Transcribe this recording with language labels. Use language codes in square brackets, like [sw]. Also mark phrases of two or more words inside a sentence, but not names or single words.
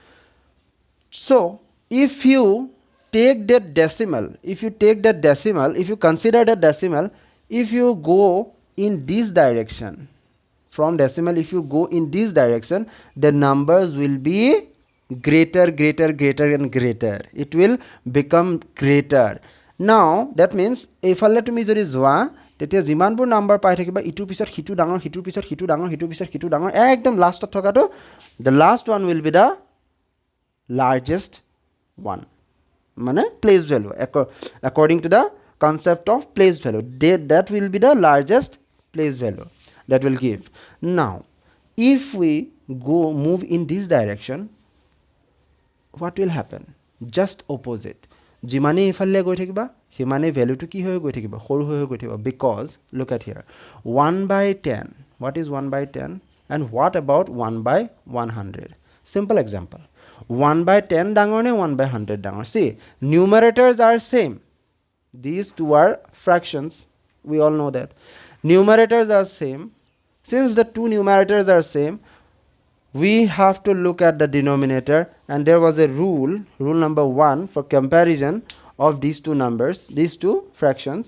[en] So if you take that decimal, if you consider the decimal, if you go in this direction, from decimal, if you go in this direction, the numbers will be greater and greater. It will become greater. Now that means if let me [as] যোৱা তেতিয়া যিমানবোৰ নাম্বাৰ পাই থাকিবা ইটোৰ পিছত হিটো ডাঙৰ হিটোৰ পিছত হিটো ডাঙৰ হিটোৰ পিছত হিটো ডাঙৰ একদম লাষ্টত থকাটো [en] the last one will be the largest one, মানে place value according to the concept of place value, that will be the largest place value that will give. Now if we move in this direction, what will happen? Just opposite. [as] যিমানে ইফালে গৈ থাকিবা সিমানে ভ্যালুটো কি হৈ গৈ থাকিব, সৰু হৈ গৈ থাকিব. [en] Because look at here, 1/10. What is 1/10 and what about 1/100? Simple example. [as] 1/10 ডাঙৰ নে 1/100 ডাঙৰ? [en] See, numerators are same. These two are fractions. We all know that. Numerators are same. Since the two numerators are same, we have to look at the denominator, and there was a rule number 1 for comparison of these two numbers, these two fractions.